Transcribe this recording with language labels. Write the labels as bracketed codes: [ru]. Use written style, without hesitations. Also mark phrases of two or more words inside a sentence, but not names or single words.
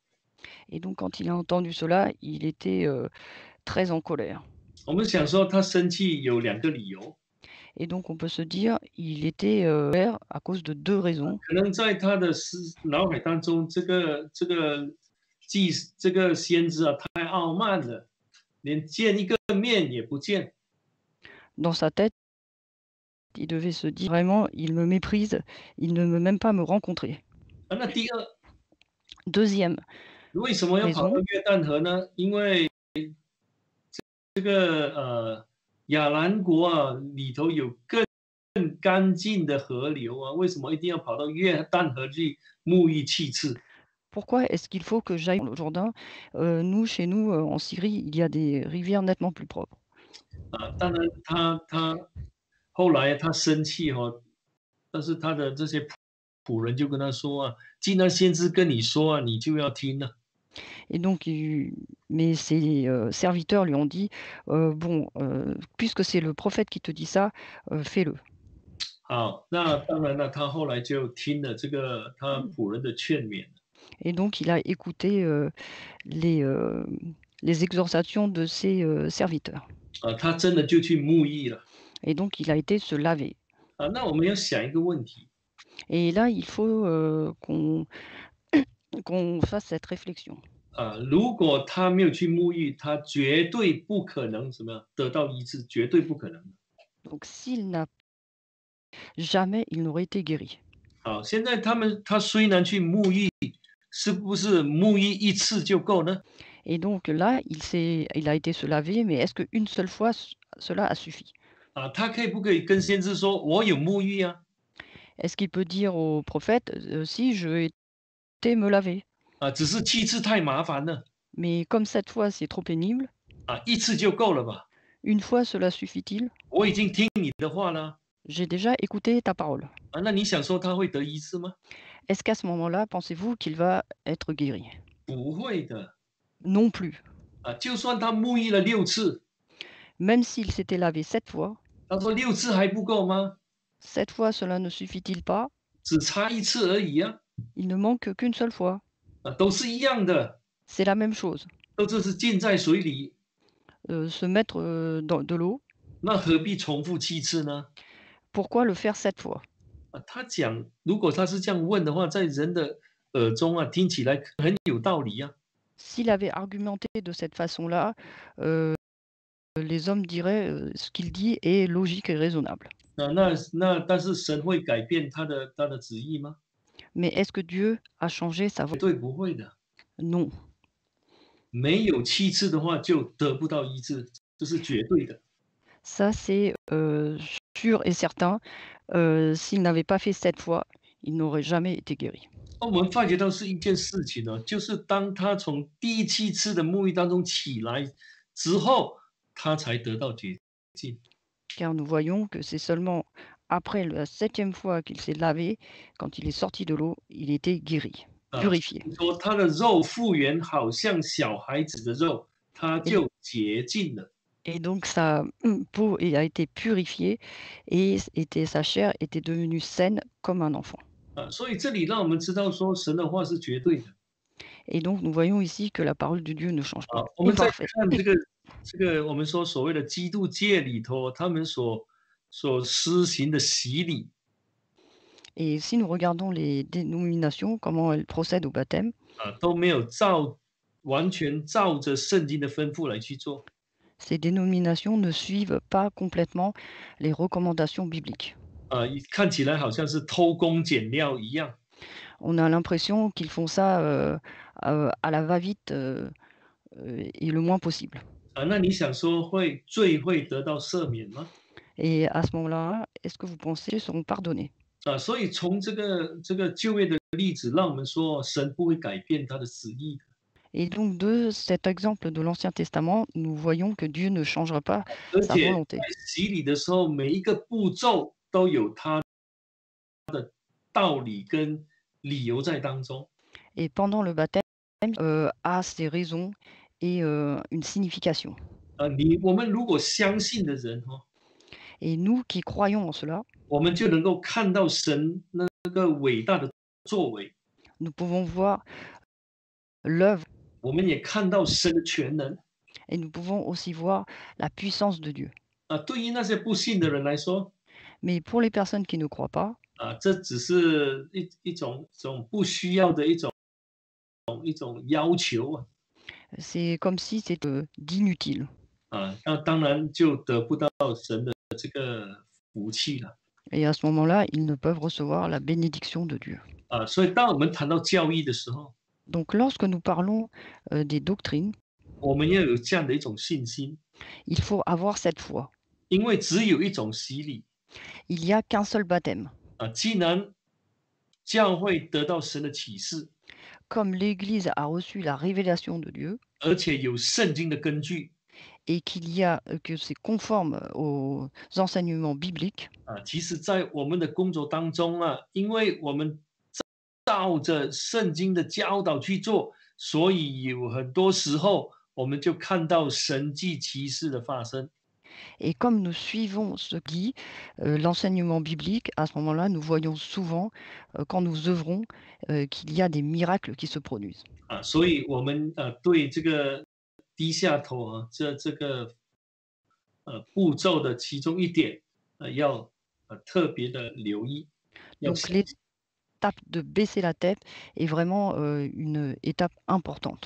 [fr] Et donc quand il a entendu cela, il était, très en colère. [zh] 我们想说他生气有2个理由。 [fr] Et donc on peut se dire, il était, colère à cause de 2 raisons. [zh] 可能在他的脑海当中，这个先知啊太傲慢了，连见一个面也不见。 [fr] Dans sa tête, il devait se dire: «Vraiment, il me méprise, il ne veut même pas me rencontrer». [zh] 那第二， [fr] Deuxième [zh] 为什么要跑到 [fr] raison, [zh] 约旦河呢？因为这个亚兰国啊里头有更干净的河流啊，为什么一定要跑到约旦河去沐浴7次？ [fr] pourquoi est-ce qu'il faut que j'aille dans le Jourdain? Nous, chez nous, en Syrie, il y a des rivières nettement plus propres. [zh] 当然他后来他生气但是他的这些仆人就跟他说啊，既然先知跟你说啊，你就要听啊。 [fr] Et donc mais ses, serviteurs lui ont dit: «Bon, puisque c'est le prophète qui te dit ça, fais-le». [zh] 好，那当然了，他后来就听了这个他仆人的劝勉。 [fr] Et donc il a écouté, les, les exhortations de ses, serviteurs. [zh] 他真的就去沐浴了。 [fr] Et donc il a été se laver. [zh] 那我们要想一个问题。 [fr] Et là, il faut, qu'on fasse cette réflexion. [zh] 如果他没有去沐浴，他绝对不可能什么样得到医治，绝对不可能的。 [fr] Donc s'il n'a jamais il n'aurait été guéri. [zh] 好，现在他虽然去沐浴，是不是沐浴一次就够呢？ [fr] Et donc là, il a été se laver, mais est-ce qu'une seule fois cela a suffi? [zh] 他可以不可以跟先知说，我有沐浴啊？ [fr] Est-ce qu'il peut dire au prophète: «Si, je été me laver, [zh] 只是7次太麻烦了。 [fr] mais comme cette fois c'est trop pénible, [zh] 一次就够了吧？ [fr] une fois cela suffit-il? [zh] 我已经听你的话了。 [fr] J'ai déjà écouté ta parole». [zh] 那你想说他会得医治吗？ [fr] Est-ce qu'à ce moment-là, pensez-vous qu'il va être guéri? [zh] 不会的。 [fr] Non plus. [zh] 就算他沐浴了6次， [fr] Même s'il s'était lavé 7 fois, [zh] 他说6次还不够吗？ [fr] 7 fois cela ne suffit-il pas? [zh] 只差1次而已啊。 [fr] Il ne manque qu'une seule fois. [zh] 都是一样的， [fr] C'est la même chose. [zh] 都是浸在水里， [fr] Se mettre, dans de l'eau, [zh] 那何必重复7次呢？ [fr] pourquoi le faire 7 fois? [zh] 他讲，如果他是这样问的话，在人的耳中听起来很有道理呀。 [fr] S'il avait argumenté de cette façon-là, les hommes diraient, ce qu'il dit est logique et raisonnable. [zh] 但是神会改变他的旨意吗？ [fr] Mais est-ce que Dieu a changé sa [zh] 绝 [fr] volonté? [zh] 对不会的。 [fr] Non. [zh] 没有7次的话，就得不到医治，这是绝对的。 [fr] Ça, c'est, sûr et certain. S'il n'avait pas fait 7 fois, il n'aurait jamais été guéri. [zh] 我们发觉到是一件事情呢，就是当他从第7次的沐浴当中起来之后，他才得到洁净。 [fr] Car nous voyons que c'est seulement après la 7e fois qu'il s'est lavé, quand il est sorti de l'eau, il était guéri, [zh] 所 [fr] purifié. [zh] 以说他的肉复原，好像小孩子的肉，他 [fr] Et [zh] 就洁净了。 [fr] et donc sa, peau a été purifiée et sa chair était devenue saine comme un enfant. [zh] 所以这里让我们知道说，神的话是绝对的。 [fr] Et donc nous voyons ici que la parole de Dieu ne change pas, [zh] 我 [fr] est [zh] 们再 [fr] parfaite. [zh] 看这个我们说所谓的基督界里头，他们所施行的洗礼。 [fr] Et si nous regardons les dénominations, comment elles procèdent au baptême, [zh] 都没有完全照着圣经的吩咐来去做。 [fr] ces dénominations ne suivent pas complètement les recommandations bibliques. [zh] 看起来好像是偷工减料一样。 [fr] On a l'impression qu'ils font ça, à la va-vite, et le moins possible. [zh] 那你想说罪会得到赦免吗？ [fr] Et à ce moment-là, est-ce que vous pensez qu'ils seront pardonnés? [zh] 所以从这个旧约的例子，让我们说神不会改变他的旨意的。 [fr] Et donc de cet exemple de l'Ancien Testament, nous voyons que Dieu ne changera pas [zh] 而 [fr] sa [zh] 且 [fr] volonté. [zh] 在洗礼的时候，每一个步骤都有它道理跟理由在当中。 [fr] Et pendant le baptême, a ses raisons et une signification. [zh] 我们如果相信的人 [fr] Et nous qui croyons en cela, [zh] 我们就能够看到神那个伟大的作为， [fr] nous pouvons voir l'œuvre [zh] 我们也看到神的全能。 [fr] et nous pouvons aussi voir la puissance de Dieu. [zh] 对于那些不信的人来说， [fr] Mais pour les personnes qui ne croient pas, [zh] 这只是一种不需要的一种要求啊。 [fr] c'est comme si c'était, d'inutile. [zh] 那当然就得不到神的这个福气了。 [fr] Et à ce moment-là, ils ne peuvent recevoir la bénédiction de Dieu. [zh] 所以当我们谈到教义的时候， [fr] Donc lorsque nous parlons, des doctrines, [zh] 我们要有这样的一种信心， [fr] il faut avoir cette foi. [zh] 因为只有一种洗礼。 [fr] Il n'y a qu'un seul baptême. [zh] 既然教会得到神的启示， [fr] Comme l'Église a reçu la révélation de Dieu [zh] 而且有圣经的根据， [fr] et qu'il y a, que c'est conforme aux enseignements bibliques, [zh] 其实在我们的工作当中因为我们照着圣经的教导去做，所以有很多时候我们就看到神迹奇事的发生。 [fr] Et comme nous suivons ce qui l'enseignement biblique, à ce moment-là, nous voyons souvent, quand nous œuvrons, qu'il y a des miracles qui se produisent. [zh] 所以我们对这个低下头这个步骤的其中一点要特别的留意，要 [fr] Donc [zh] 小心。 [fr] l'étape de baisser la tête est vraiment, une étape importante.